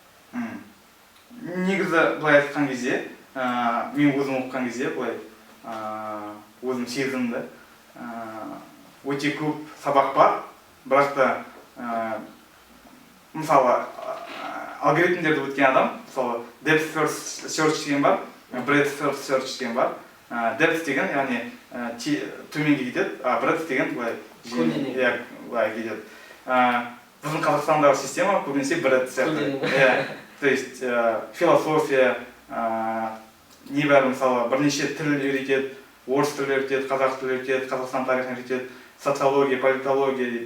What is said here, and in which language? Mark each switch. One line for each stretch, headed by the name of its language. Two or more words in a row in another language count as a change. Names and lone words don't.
Kazakh: Негізі былай айтқан кезде, мен өзім оқыған кезде, былай өзім сезімді, өте көп сабақ бар, бірақ та мысалы алгоритмдерді өткен адам, мысалы
English: depth first search
Kazakh: деген бар,
English: breadth first search деген бар.
Kazakh: Depth деген, яғни төменге кетеді, breadth деген былай кетеді. Біздің Қазақстандағы система көбінесе breadth сияқты.
Russian: То есть
Kazakh: философия, небәрі мысалы бірнеше тіл үйретеді, орыс тілі үйретеді, қазақ тілі үйретеді, Қазақстан тарихын үйретеді, социология, политология дейді.